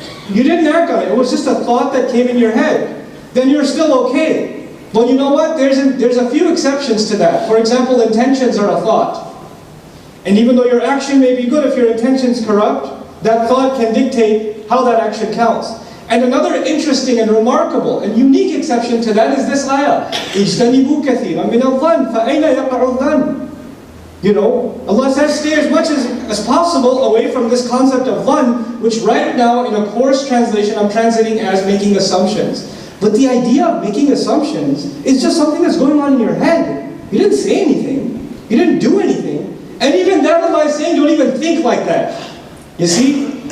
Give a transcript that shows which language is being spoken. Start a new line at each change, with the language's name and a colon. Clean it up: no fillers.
English: You didn't act on it. It was just a thought that came in your head. Then you're still okay. But you know what? There's a few exceptions to that. For example, intentions are a thought. And even though your action may be good, if your intention's corrupt, that thought can dictate how that action counts. And another interesting and remarkable and unique exception to that is this ayah.
Arabic: اجتنبوا كثيرا من الظن فأين يقع الظن.
English: Allah says stay as much as possible away from this concept of dhann, which right now in a coarse translation I'm translating as making assumptions. But the idea of making assumptions is just something that's going on in your head. You didn't say anything. You didn't do anything. And even that Allah is saying don't even think like that. You see?